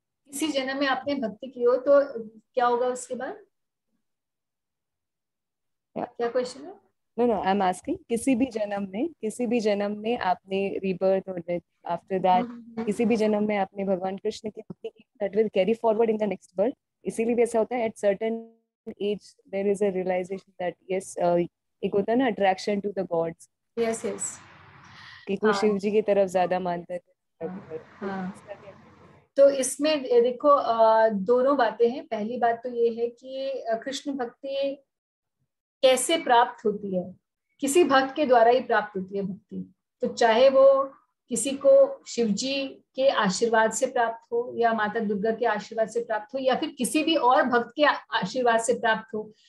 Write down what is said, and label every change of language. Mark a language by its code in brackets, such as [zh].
[hi] किसी जन्म में आपने भक्ति की हो तो क्या होगा उसके बाद? क्या क्वेश्चन है? [en] No, I'm asking [hi] किसी भी जन्म में आपने रीबर्थ और डेथ, आफ्टर दैट किसी भी जन्म में आपने भगवान कृष्ण की भक्ति की, [en] that will carry forward in the next birth, [hi] इसीलिए भी ऐसा होता है [en] at certain age there is a realization that yes, [hi] एक होता है ना [en] attraction to the gods. Yes, yes. [hi] कि कोई शिव जी की तरफ ज्यादा मानता है. तो इसमें देखो दोनों बातें हैं. पहली बात तो ये है कि कृष्ण भक्ति कैसे प्राप्त होती है. किसी भक्त के द्वारा ही प्राप्त होती है भक्ति. तो चाहे वो किसी को शिवजी के आशीर्वाद से प्राप्त हो या माता दुर्गा के आशीर्वाद से प्राप्त हो या फिर किसी भी और भक्त के आशीर्वाद से प्राप्त हो.